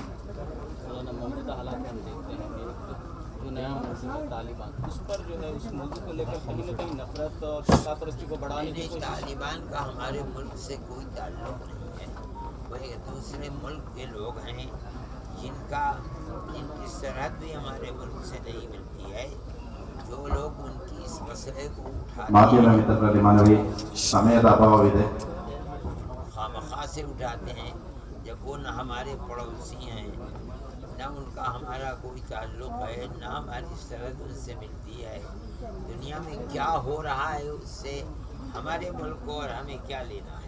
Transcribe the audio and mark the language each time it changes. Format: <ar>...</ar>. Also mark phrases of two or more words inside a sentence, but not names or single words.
<ur>مولانا موجودہ حالات میں ہم دیکھتے ہیں کہ جو نیا موضوع ہے طالبان، اس پر جو ہے اس موضوع کو لے کر کہیں نہ کہیں نفرت اور فقہ پرستی کو بڑھانے کی کوشش۔ طالبان کا ہمارے ملک سے کوئی تعلق نہیں ہے، وہ ایک دوسرے ملک کے لوگ ہیں جن کی سرحد بھی ہمارے ملک سے نہیں ملتی ہے۔ جو لوگ ان کی اس مسئلے کو اٹھاتے</ur> <kn>ಮಾಧ್ಯಮ</kn> <ur>ہیں،</ur> <kn>ಮಿತ್ರರಲ್ಲಿ ಮನವಿ, ಸಮಯದ ಅಭಾವವಿದೆ.</kn> <ur>خامخواہ سے اٹھاتے ہیں، جب وہ نہ ہمارے پڑوسی ہیں، نہ ان کا ہمارا کوئی تعلق ہے، نہ ہماری سرحد ان سے ملتی ہے۔ دنیا میں کیا ہو رہا ہے اس سے ہمارے ملک کو اور ہمیں کیا لینا ہے؟</ur>